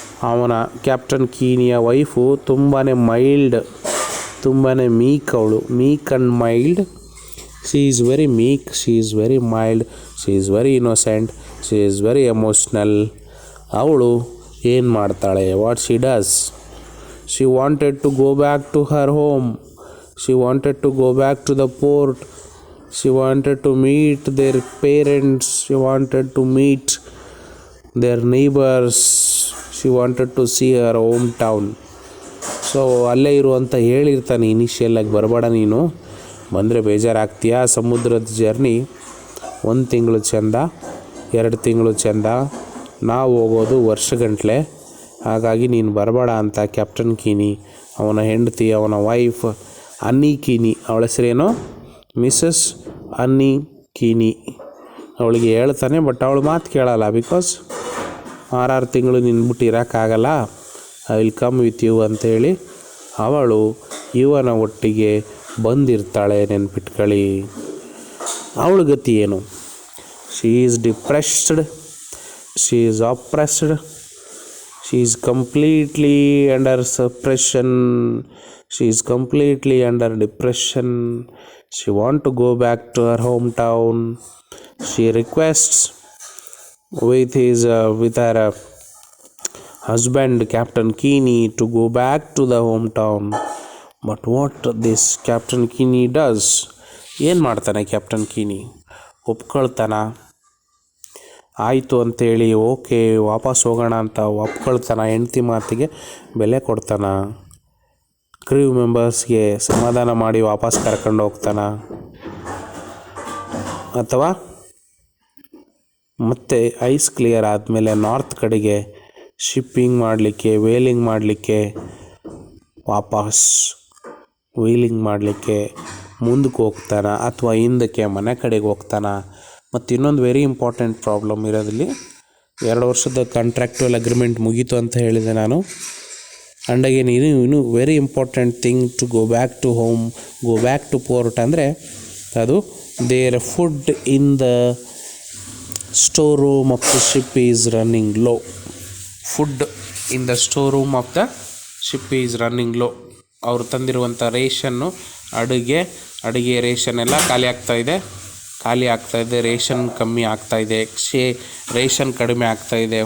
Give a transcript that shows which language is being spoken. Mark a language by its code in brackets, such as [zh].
[kn] ಅವನ captain ಕೀನಿಯ wife ತುಂಬಾ mild, ತುಂಬಾ ಮೀಕ್. [en] ಅವಳು meek and mild. She is very meek, she is very mild, she is very innocent, she is very emotional. [kn] ಅವಳು ಏನು ಮಾಡ್ತಾಳೆ? [en] What she does? She wanted to go back to her home. She wanted to go back to the port. She wanted to meet their parents. She wanted to meet their neighbors. She wanted to see her hometown. [kn] So ಅಲ್ಲೇ ಇರುವಂತ ಹೇಳಿರ್ತಾನೆ ಇನಿಷಿಯಲಾಗಿ, ಬರಬೇಡ ನೀನು, ಬಂದರೆ ಬೇಜಾರಾಗ್ತೀಯ, ಸಮುದ್ರದ journey 1 ತಿಂಗಳು ಚೆಂದ, 2 ತಿಂಗಳು ಚೆಂದ, ನಾವು ಹೋಗೋದು ವರ್ಷಗಂಟ್ಲೆ, ಹಾಗಾಗಿ ನೀನು ಬರಬೇಡ ಅಂತ ಕ್ಯಾಪ್ಟನ್ ಕೀನಿ, ಅವನ ಹೆಂಡತಿ, ಅವನ ವೈಫ್ ಅನ್ನಿ ಕೀನಿ, ಅವಳ ಹೆಸರೇನೋ ಮಿಸಸ್ ಅನ್ನಿ ಕೀನಿ, ಅವಳಿಗೆ ಹೇಳ್ತಾನೆ. ಬಟ್ ಅವಳು ಮಾತು ಕೇಳಲ್ಲ. ಬಿಕಾಸ್ 6 ತಿಂಗಳು ನಿನ್ಬಿಟ್ಟು ಇರೋಕ್ಕಾಗಲ್ಲ, [en] I will come with you [kn] ಅಂತೇಳಿ ಅವಳು ಇವನ ಒಟ್ಟಿಗೆ ಬಂದಿರ್ತಾಳೆ. ನೆನ್ಪಿಟ್ಕೊಳ್ಳಿ, ಅವಳ ಗತಿ ಏನು? [en] She is depressed, she is oppressed, she is completely under suppression, she is completely under depression. She want to go back to her home town. She requests with her husband Captain Keeney to go back to the hometown. But what this Captain Keeney does, [kn] ಏನು ಮಾಡ್ತಾನೆ captain ಕೀನಿ? ಒಪ್ಕೊಳ್ತಾನ? ಆಯಿತು ಅಂತೇಳಿ okay ವಾಪಸ್ ಹೋಗೋಣ ಅಂತ ಒಪ್ಕೊಳ್ತಾನ? ಹೆಂಡತಿ ಮಾತಿಗೆ ಬೆಲೆ ಕೊಡ್ತಾನ? ಕ್ರೂ ಮೆಂಬರ್ಸ್ಗೆ ಸಮಾಧಾನ ಮಾಡಿ ವಾಪಸ್ ಕರ್ಕೊಂಡು ಹೋಗ್ತಾನ? ಅಥವಾ ಮತ್ತು ಐಸ್ ಕ್ಲಿಯರ್ ಆದಮೇಲೆ ನಾರ್ತ್ ಕಡೆಗೆ ಶಿಪ್ಪಿಂಗ್ ಮಾಡಲಿಕ್ಕೆ, ವೇಲಿಂಗ್ ಮಾಡಲಿಕ್ಕೆ, ವಾಪಸ್ ವೀಲಿಂಗ್ ಮಾಡಲಿಕ್ಕೆ ಮುಂದಕ್ಕೆ ಹೋಗ್ತಾನ, ಅಥವಾ ಹಿಂದಕ್ಕೆ ಮನೆ ಕಡೆಗೆ ಹೋಗ್ತಾನ? ಮತ್ತು ಇನ್ನೊಂದು ವೆರಿ ಇಂಪಾರ್ಟೆಂಟ್ ಪ್ರಾಬ್ಲಮ್ ಇರೋದಿಲ್ಲಿ, 2 ವರ್ಷದ ಕಾಂಟ್ರಾಕ್ಟುವಲ್ ಅಗ್ರಿಮೆಂಟ್ ಮುಗೀತು ಅಂತ ಹೇಳಿದೆ ನಾನು. [en] And again ಇನ್ನು very important thing to go back to home, go back to port ಅಂದರೆ ಅದು their food in the store room of the ship is running low. Food in the store room of the ship is running low. [kn] ಅವರು ತಂದಿರುವಂಥ ration, ಅಡುಗೆ ration ಎಲ್ಲ ಖಾಲಿ ಆಗ್ತಾಯಿದೆ, ration ಕಮ್ಮಿ ಆಗ್ತಾಯಿದೆ, ration ಕಡಿಮೆ ಆಗ್ತಾಯಿದೆ.